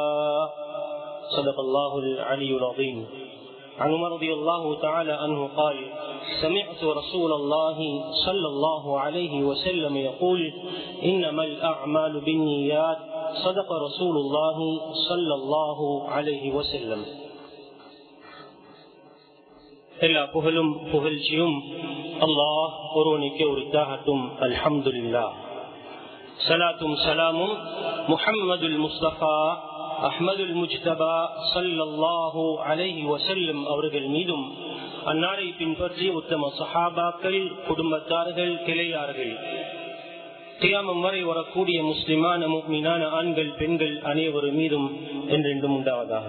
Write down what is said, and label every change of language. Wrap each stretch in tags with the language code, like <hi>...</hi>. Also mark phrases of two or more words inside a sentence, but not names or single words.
<ar>صدق الله العلي العظيم. عن عمر رضي الله تعالى عنه قال: سمعت رسول الله صلى الله عليه وسلم يقول: إنما الأعمال بالنيات. صدق رسول الله صلى الله عليه وسلم.</ar> <ta>எல்லா புகழும் புகழ்ச்சியும் அல்லாஹ் ஒருவனுக்கே உரித்தாகட்டும்.</ta> <ar>அல்ஹம்துலில்லாஹ்.</ar> <ta>ஸலாத்தும் ஸலாமும் முஹம்மதுல் முஸ்தபா அஹ்மதுல் முஜ்தபா</ta> <ar>صلى الله عليه وسلم</ar> <ta>அவர்கள் மீதும், அன்னாரை பின்பற்றி உத்தம சஹாபாக்கள், குடும்பத்தார்கள், கிளையார்கள், கியாமம் வரை வரக்கூடிய முஸ்லிமான முஃமினான ஆண்கள் பெண்கள் அனைவரும் மீதும் என்றென்றும் உண்டாவதாக.</ta>